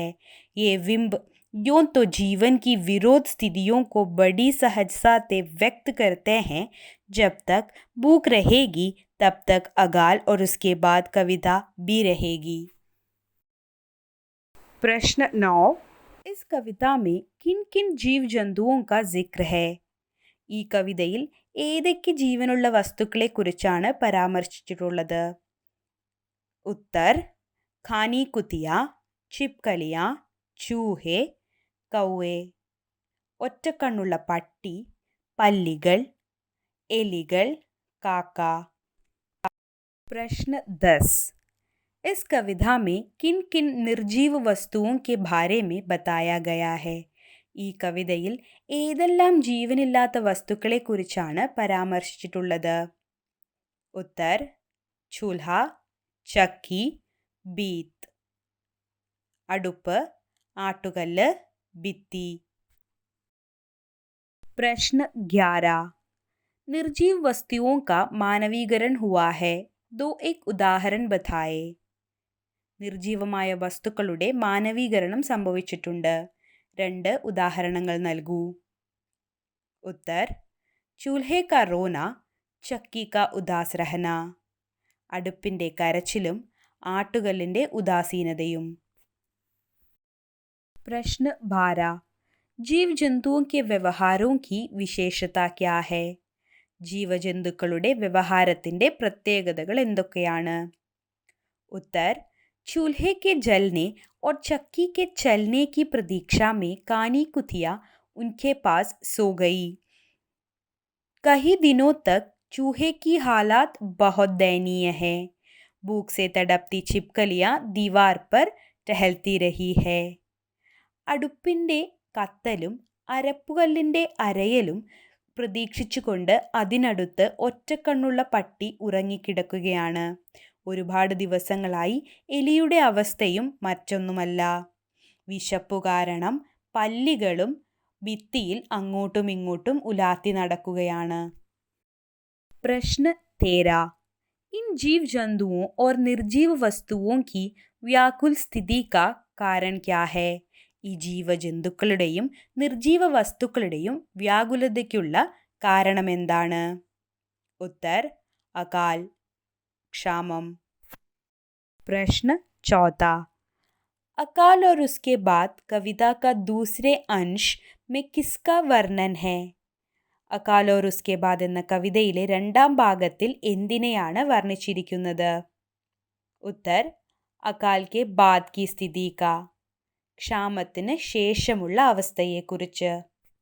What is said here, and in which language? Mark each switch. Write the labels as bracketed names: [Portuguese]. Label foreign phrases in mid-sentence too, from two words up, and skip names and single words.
[Hindi] ये बिंब यूं तो जीवन की विरोध स्थितियों को बड़ी सहजता से व्यक्त करते हैं। जब तक भूख रहेगी तब तक अकाल और उसके बाद कविता भी रहेगी। प्रश्न 9, इस कविता में किन किन जीव जंतुओं का जिक्र है? [Malayalam] ഈ കവിതയിൽ ഏതൊക്കെ ജീവനുള്ള വസ്തുക്കളെക്കുറിച്ചാണ് പരാമർശിച്ചിട്ടുള്ളത്? [Hindi] उत्तर: कानी कुतिया, छिपकलियाँ, चूहे, कौवे. [Malayalam] ഒറ്റക്കണ്ണുള്ള പട്ടി, പല്ലികൾ, എലികൾ, കാക്ക. [Hindi] प्रश्न 10, इस कविता में किन किन निर्जीव वस्तुओं के बारे में बताया गया है? [Malayalam] ഈ കവിതയിൽ ഏതെല്ലാം ജീവനില്ലാത്ത വസ്തുക്കളെക്കുറിച്ചാണ് പരാമർശിച്ചിട്ടുള്ളത്? [Hindi] उत्तर: चूल्हा, चक्की, भीत. [Malayalam] അടുപ്പ്, ആട്ടുകല്ല്, ഭിത്തി. [Hindi] प्रश्न 11, निर्जीव वस्तुओं का मानवीकरण हुआ है, दो एक उदाहरण बताए. [Malayalam] നിർജീവമായ വസ്തുക്കളുടെ മാനവീകരണം സംഭവിച്ചിട്ടുണ്ട്. 2 ഉദാഹരണങ്ങൾ നൽകൂ. [Hindi] उत्तर: चूल्हे का रोना, चक्की का उदास रहना. [Malayalam] അടുപ്പിൻ്റെ കരച്ചിലും ആട്ടുകല്ലിൻ്റെ ഉദാസീനതയും. [Hindi] प्रश्न 12, जीव जंतुओं के व्यवहारों की विशेषता क्या है? [Malayalam] ജീവജന്തുക്കളുടെ വ്യവഹാരത്തിൻ്റെ പ്രത്യേകതകൾ എന്തൊക്കെയാണ്? [Hindi] उत्तर: चूल्हे के जलने और चक्की के चलने की प्रतीक्षा में कानी कुतिया उनके पास सो गई. कई दिनों तक चूहे की हालात बहुत दयनीय है. भूख से तड़पती छिपकलियाँ दीवार पर टहलती रही है. [Malayalam] അടുപ്പിൻ്റെ കത്തലും അരപ്പുകല്ലിൻ്റെ അരയലും പ്രതീക്ഷിച്ചുകൊണ്ട് അതിനടുത്ത് ഒറ്റക്കണ്ണുള്ള പട്ടി ഉറങ്ങിക്കിടക്കുകയാണ്. ഒരുപാട് ദിവസങ്ങളായി എലിയുടെ അവസ്ഥയും മറ്റൊന്നുമല്ല. വിശപ്പു കാരണം പല്ലികളും ഭിത്തിയിൽ അങ്ങോട്ടും ഇങ്ങോട്ടും ഉലാത്തി നടക്കുകയാണ്. [Hindi] प्रश्न 13, इन जीव जंतुओं और निर्जीव वस्तुओं की व्याकुल स्थिति का कारण क्या है? [Malayalam] ഈ ജീവജന്തുക്കളുടെയും നിർജീവ വസ്തുക്കളുടെയും വ്യാകുലതയ്ക്കുള്ള കാരണമെന്താണ്? [Hindi] उत्तर: अकाल, [Malayalam] क्षामम. [Hindi] प्रश्न 14, अकाल और उसके बाद कविता का दूसरे अंश में किसका वर्णन है? [Malayalam] അകാൽ और उसके बाद എന്ന കവിതയിലെ രണ്ടാം ഭാഗത്തിൽ എന്തിനെയാണ് വർണ്ണിച്ചിരിക്കുന്നത്? [Hindi] उत्तर: अकाल के बाद की स्थिति का. [Malayalam] ക്ഷാമത്തിന് ശേഷമുള്ള അവസ്ഥയെക്കുറിച്ച്.